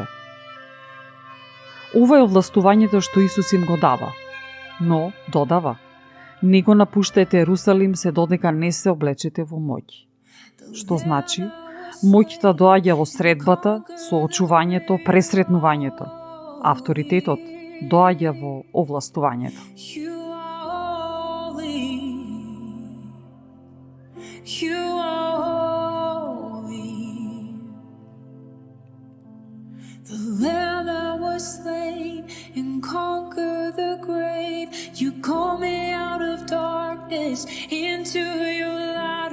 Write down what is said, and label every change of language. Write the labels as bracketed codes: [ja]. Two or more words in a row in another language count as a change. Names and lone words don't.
[mk] Ова е овластувањето што Исус им го дава, но додава: Не го напуштајте Ерусалим се додека не се облечете во моќ. Што значи, моќта доаѓа во средбата, соочувањето, пресретнувањето. Авторитетот доаѓа во овластувањето. [en] You are holy. The Lamb that was slain and conquered the grave. You call me out of darkness into your light.